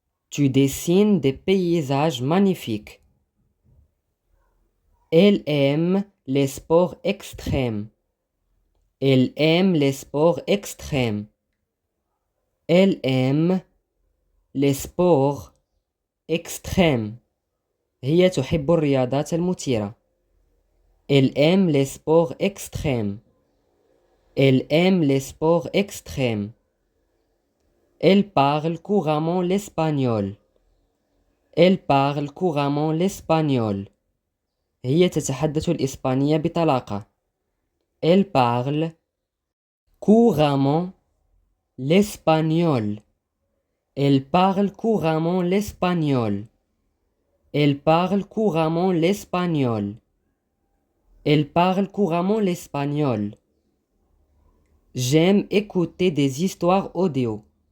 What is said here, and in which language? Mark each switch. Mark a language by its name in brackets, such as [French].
[French] Tu dessines des paysages magnifiques. Elle aime les sports extrêmes. Elle aime les sports extrêmes. Elle aime les sports extrêmes. [Arabic] هي تحب الرياضات المثيرة. [French] Elle aime les sports extrêmes. Elle aime les sports extrêmes. Elle parle couramment l'espagnol. Elle parle couramment l'espagnol. [Arabic] هي تتحدث الإسبانية بطلاقة. [French] Elle parle couramment l'espagnol. Elle parle couramment l'espagnol. Elle parle couramment l'espagnol. Elle parle couramment l'espagnol. J'aime écouter des histoires audio.